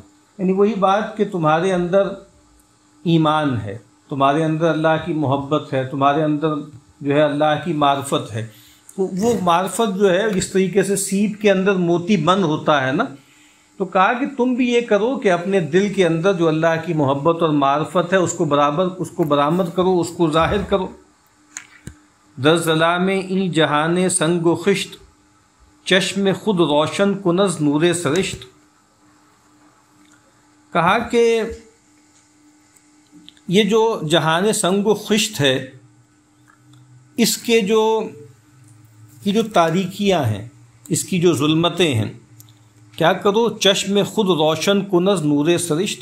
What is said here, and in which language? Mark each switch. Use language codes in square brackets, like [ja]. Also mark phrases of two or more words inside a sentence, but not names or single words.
[ur] یعنی وہی بات کہ تمہارے اندر ایمان ہے، تمہارے اندر اللہ کی محبت ہے، تمہارے اندر جو ہے اللہ کی معرفت ہے، تو وہ معرفت جو ہے جس طریقے سے سیپ کے اندر موتی بند ہوتا ہے نا، تو کہا کہ تم بھی یہ کرو کہ اپنے دل کے اندر جو اللہ کی محبت اور معرفت ہے اس کو برآمد کرو، اس کو ظاہر کرو۔ [fa] در ظلام این جہان سنگ و خشت، چشم خود روشن کنز نور سرشت۔ [ur] کہا کہ یہ جو [fa] جہان سنگ و خشت [ur] ہے، اس کے یہ جو تاریکیاں ہیں، اس کی جو ظلمتیں ہیں، کیا کرو، [fa] چشم خود روشن کنز نور سرشت۔